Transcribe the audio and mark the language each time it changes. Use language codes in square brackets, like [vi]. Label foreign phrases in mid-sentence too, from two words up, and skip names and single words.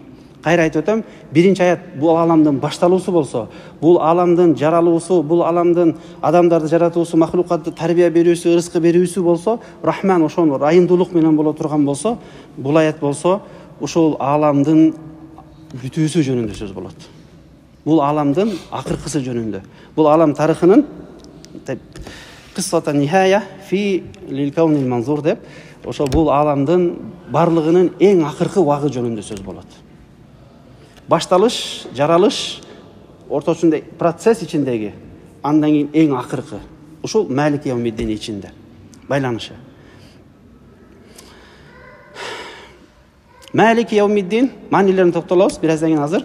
[ky] Кайра айтып өтөм, биринчи аят бул аламдын башталуусу болсо, бул аламдын жаралуусу, бул аламдын адамдарды жаратуусу, махлукатты тарбия берүүсү, рызкы берүүсү болсо, Рахман ошону райымдуулук менен боло турган болсо, бул аят болсо ошол аламдын бүтүүсү жөнүндө сөз болот. Бул аламдын акыркысы жөнүндө. Бул алам тарыхынын [ar] قصة النهاية في الكون المنظور [ky] деп, ошо бул аламдын барлыгынын эң акыркы убагы жөнүндө сөз болот. Башталыш, жаралыш ортосунда процесс ичиндеги, андан кийин эң акыркы. Ушул [ar] مالك يوم الدين [ky] ичинде байланышы. [ar] مالك يوم الدين [ky] маанилерин токтолобуз бираздан кийин азыр.